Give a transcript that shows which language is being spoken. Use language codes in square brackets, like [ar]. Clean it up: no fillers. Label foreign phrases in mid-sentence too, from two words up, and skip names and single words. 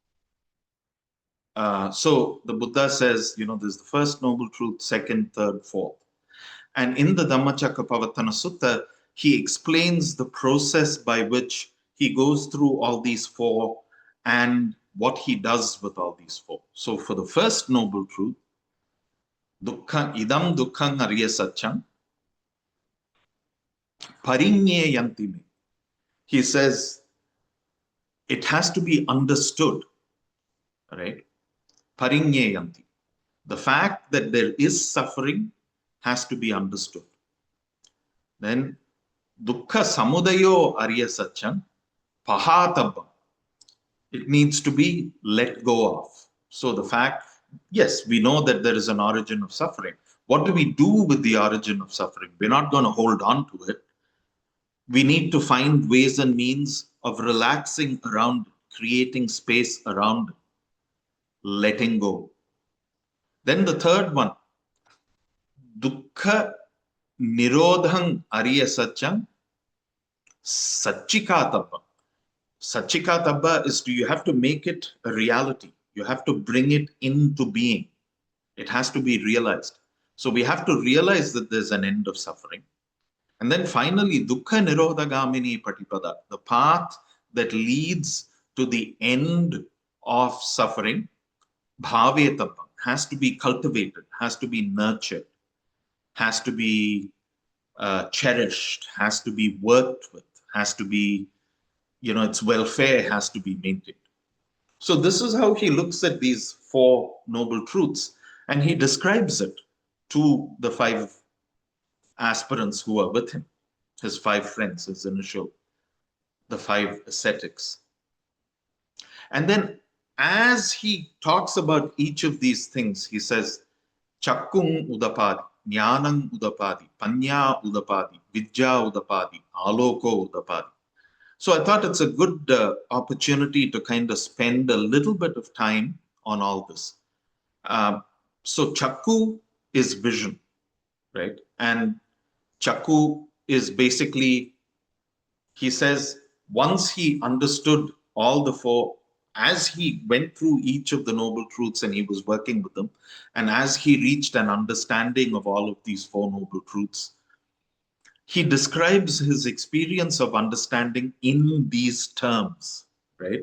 [en] So the Buddha says, there's the first noble truth, second, third, fourth. And in the Dhammacakkappavattana Sutta, he explains the process by which he goes through all these four and what he does with all these four. So for the first noble truth, [pi] dukkha idam dukkhang ariya satcham parinyeyanti me. [en] He says it has to be understood, right? Parinyeyanti. The fact that there is suffering has to be understood. [pi] Then dukkha samudayo ariya satcham pahatabba. [en] It needs to be let go of. So the fact, yes, we know that there is an origin of suffering. What do we do with the origin of suffering? We're not going to hold on to it. We need to find ways and means of relaxing around it, creating space around it, letting go. Then the third one, [pi] dukkha nirodhang ariya satcham satchikatabba. [en] Satchikatabba is you have to make it a reality. You have to bring it into being. It has to be realized. So we have to realize that there's an end of suffering. And then finally, [pi] dukkha nirodhagamini patipada, [en] the path that leads to the end of suffering, bhavetabba, has to be cultivated, has to be nurtured, has to be cherished, has to be worked with, has to be, its welfare has to be maintained. So this is how he looks at these four noble truths, and he describes it to the five aspirants who are with him, his five friends, his initial, the five ascetics. And then as he talks about each of these things, he says, [pi] Chakkung udapadi, Jnanang udapadi, Panya udapadi, Vidya udapadi, Aloko udapadi. [en] So I thought it's a good opportunity to kind of spend a little bit of time on all this. So Chakku is vision, right? And Chakku is basically, he says, once he understood all the four, as he went through each of the noble truths and he was working with them, and as he reached an understanding of all of these four noble truths, he describes his experience of understanding in these terms, right?